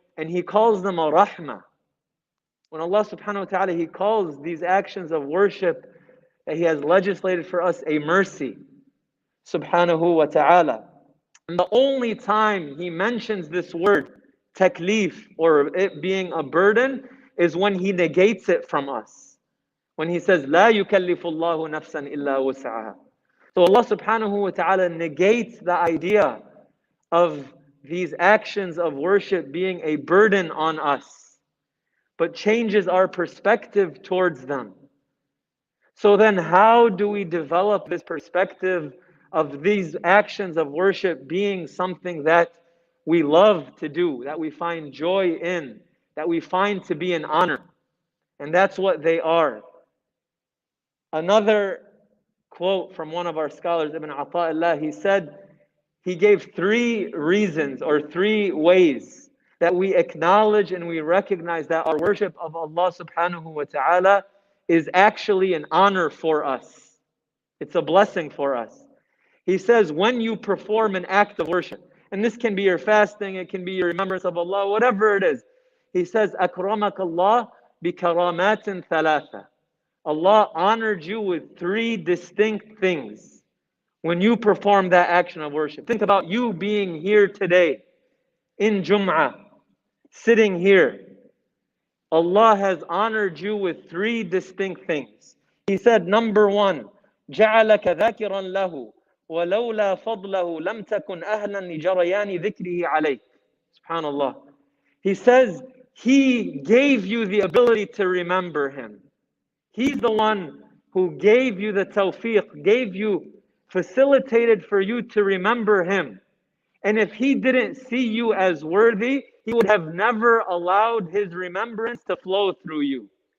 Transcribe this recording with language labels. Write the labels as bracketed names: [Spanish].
[English] And He calls them a rahmah. When Allah subhanahu wa ta'ala, He calls these actions of worship that He has legislated for us a mercy, subhanahu wa ta'ala. And the only time He mentions this word, taklif, or it being a burden, is when He negates it from us. When He says, [Arabic] لا يكلف الله نفسا إلا وسعها. [English] So Allah subhanahu wa ta'ala negates the idea of these actions of worship being a burden on us, but changes our perspective towards them. So then how do we develop this perspective of these actions of worship being something that we love to do, that we find joy in, that we find to be an honor? And that's what they are. Another quote from one of our scholars, Ibn Ata'illah, he said, he gave 3 reasons or 3 ways that we acknowledge and we recognize that our worship of Allah subhanahu wa ta'ala is actually an honor for us. It's a blessing for us. He says, when you perform an act of worship, and this can be your fasting, it can be your remembrance of Allah, whatever it is. He says, [Arabic] أَكْرَمَكَ اللَّهُ بِكَرَامَاتٍ ثَلَاثَةٍ. [English] Allah honored you with 3 distinct things when you perform that action of worship. Think about you being here today in Jum'ah, sitting here. Allah has honored you with 3 distinct things. He said, number 1, [Arabic] جَعَلَكَ ذَاكِرًا لَهُ وَلَوْلَا فَضْلَهُ لَمْ تَكُنْ أَهْلًا لِجَرَيَانِ ذِكْرِهِ عَلَيْكَ. [English] SubhanAllah. He says, He gave you the ability to remember Him. He's the one who gave you the tawfiq, facilitated for you to remember Him. And if He didn't see you as worthy, He would have never allowed His remembrance to flow through you.